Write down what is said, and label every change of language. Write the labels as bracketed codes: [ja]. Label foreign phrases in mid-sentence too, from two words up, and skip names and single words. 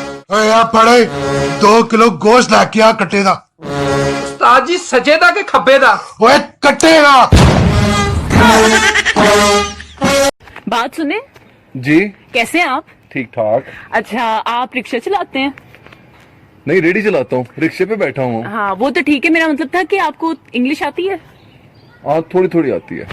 [pa] ਓਏ ਆ ਫੜੇ 2 ਕਿਲੋ ਗੋਸ਼ਤ ਲੈ ਕੇ ਆ ਕੱਟੇ ਦਾ। ਉਸਤਾਦ ਜੀ ਸੱਜੇ ਦਾ ਕਿ ਖੱਬੇ ਦਾ? ਓਏ ਕੱਟੇ ਦਾ। [ur] بات سنیں. जी کیسے ہیں آپ? ٹھیک ٹھاک. اچھا، آپ رکشہ چلاتے ہیں? نہیں، ریڑھی چلاتا ہوں، رکشے پہ بیٹھا ہوں. ہاں، وہ تو ٹھیک ہے. میرا مطلب تھا کہ آپ کو انگلش آتی ہے? ہاں، تھوڑی تھوڑی آتی ہے.